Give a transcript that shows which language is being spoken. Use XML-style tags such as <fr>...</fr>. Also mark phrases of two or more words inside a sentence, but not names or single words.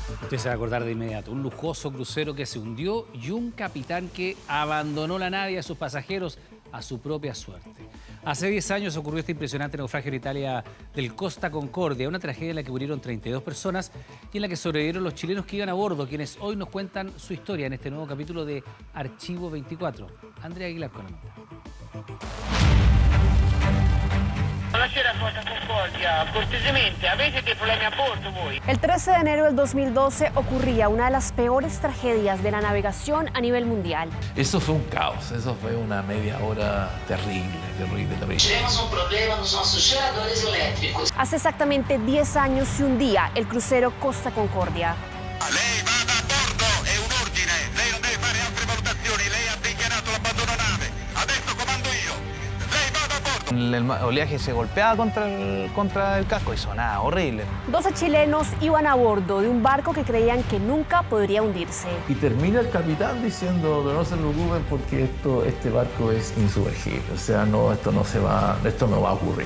<es>Usted se va a acordar de inmediato. Un lujoso crucero que se hundió y un capitán que abandonó la nave y a sus pasajeros a su propia suerte. Hace 10 años ocurrió este impresionante naufragio en Italia del Costa Concordia, una tragedia en la que murieron 32 personas y en la que sobrevivieron los chilenos que iban a bordo, quienes hoy nos cuentan su historia en este nuevo capítulo de Archivo 24. Andrea Aguilar con la nota.</es> <it>Buonasera Costa Concordia, cortesemente, ¿avete dei problemi a bordo voi?</it> <es>El 13 de enero del 2012 ocurría una de las peores tragedias de la navegación a nivel mundial. Eso fue un caos, eso fue una media hora terrible.</es> <pt>Tivemos un problema nos nossos geradores eléctricos.</pt> <es>Hace exactamente 10 años se hundía el crucero Costa Concordia.</es> <it>Lei vada a bordo, è un ordine, lei non deve fare altre valutazioni, lei ha dichiarato l'abbandono nave, adesso comando io, lei vada a bordo.</it> <es>El oleaje se golpeaba contra el casco y sonaba horrible. 12 chilenos iban a bordo de un barco que creían que nunca podría hundirse. Y termina el capitán diciendo que no se preocupen porque este barco es insumergible. O sea, esto no va a ocurrir.</es>